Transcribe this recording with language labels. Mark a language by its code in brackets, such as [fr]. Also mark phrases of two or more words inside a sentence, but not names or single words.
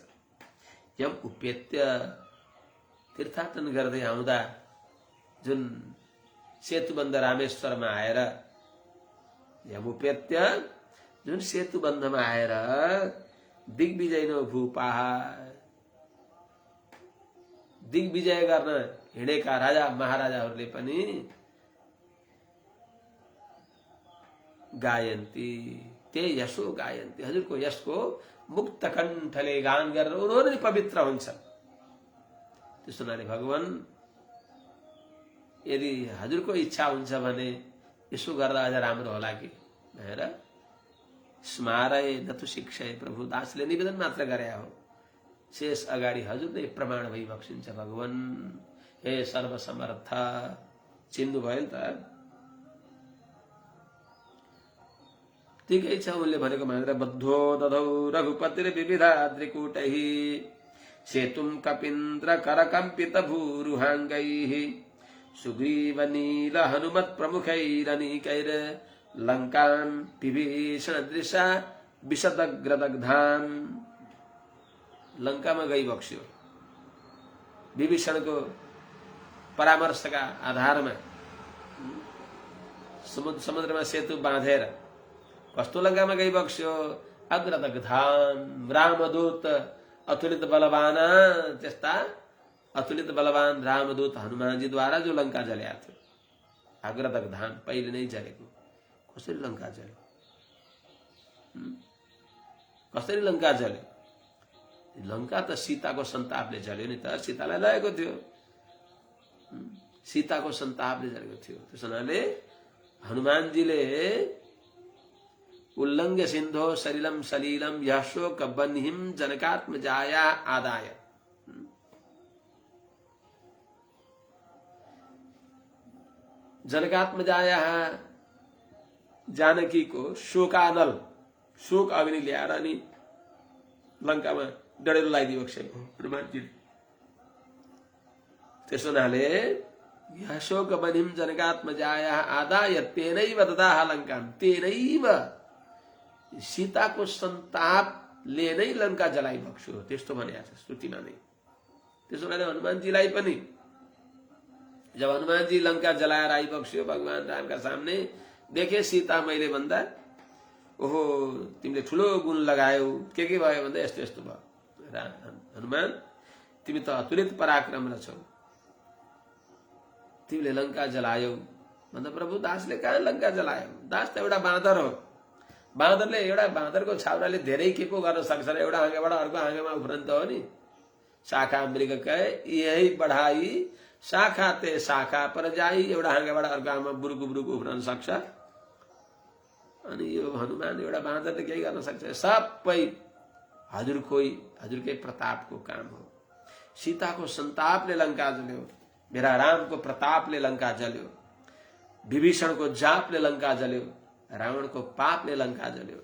[sa] यम उपेत्य, [ne] तीर्थाटन गर्दै आउँदा जुन सेतुबन्ध रामेश्वरमा आएर, [sa] यम उपेत्य, [ne] जुन सेतुबन्धमा आएर [sa] दिग्विजयनो भूपाः, [ne] दिग्विजय गर्न हिँडेका राजा महाराजाहरूले पनि [sa] गायन्ती, ते यशो गायन्ती, [ne] हजुरको यशको मुक्त कण्ठले गान गरेर उनीहरू पनि पवित्र हुन्छ। त्यसो हुनाले भगवान यदि हजुरको इच्छा हुन्छ भने यसो गर्दा अझ राम्रो होला कि भनेर [sa] स्मारय न तु शिक्षय, [ne] प्रभु दासले निवेदन मात्र गरे हो। शेष अगाडि हजुर नै प्रमाण भइबक्सिन्छ। भगवान हे सर्वसमर्थ, चिन्नु भयो नि त। ठिकै छ, उनले भनेको मानेर [sa] बद्धो दधौ रघुपतिर विविधा त्रिकूटैः सेतुं कपीन्द्र करकम्पित भूरुहाङ्गैः सुग्रीव नील हनुमत् प्रमुखैरनीकैर लंकान् विभीषण दृशा विशदग्रदग्धान्। [ne] लंकामा गई बक्स्यो। विभीषणको परामर्शका आधारमा समुद्रमा सेतु बाँधेर कस्तो लंकामा गई बक्स्यो। अग्रदग्धान्, [awa] रामदूत अतुलित बलवान, [ne] त्यस्ता अतुलित बलवान रामदूत हनुमानजी द्वारा जो लंका जल्या थियो। अग्रदग्धान, पहिले नै जलेको। कसरी लंका जल्यो? कसरी लंका जल्यो? लंका त सीताको सन्तापले जल्यो नि त। सीतालाई लगेको थियो, सीताको सन्तापले जलेको थियो। त्यस हुनाले हनुमानजीले [sa] उल्लङ्घ्य सिन्धो सलिलम सलीलम यशोक बन्हिम जनकात्मजाया आदाय। [ne] जनकात्मजाया जानकी को शोकानल, शोक अग्नि ल्याएर अनि लंकामा डढेलो लगाइदियो हनुमानजी। त्यसो हुनाले [sa] यशोक बन्हिम जनकात्मजाया आदाय तेनैव ददाह लंकां, तेनैव [ne] सीताको सन्तापले नै लंका जलाई बक्स्यो। त्यस्तो भनेको छ श्रुतिमा नै। त्यसो हुनाले हनुमानजीलाई पनि जब हनुमानजी लंका जलाएर आइबक्स्यो भगवान रामका सामने, देखे सीता मैले भन्दा ओहो तिमीले ठुलो गुण लगायौ, के भयो भन्दा यस्तो यस्तो भयो। हनुमान तिमी त अतुलित पराक्रम रहेछौ, तिमीले लंका जलायौ भन्दा प्रभु दासले कहाँ लंका जलायो? दास त एउटा बाँदर हो। बाँदरले, एउटा बाँदरको छाउराले धेरै के को गर्न सक्छ र? एउटा हाँगाबाट अर्को हाँगामा उफ्रन्छ हो नि। [awa] शाखा मृग कहे यही बढ़ाई शाखा ते शाखा पर जाइ [ne] एउटा हाँगाबाट अर्को हाँगामा बुरुकु बुरुकु उफ्रन सक्छ। अनि यो हनुमान एउटा बाँदरले केही गर्न सक्छ? सबै हजुरकै प्रतापको काम हो। सीताको सन्तापले लङ्का जल्यो, मेरा रामको प्रतापले लङ्का जल्यो, विभीषणको जापले लङ्का जल्यो, रावणको पापले लङ्का जल्यो।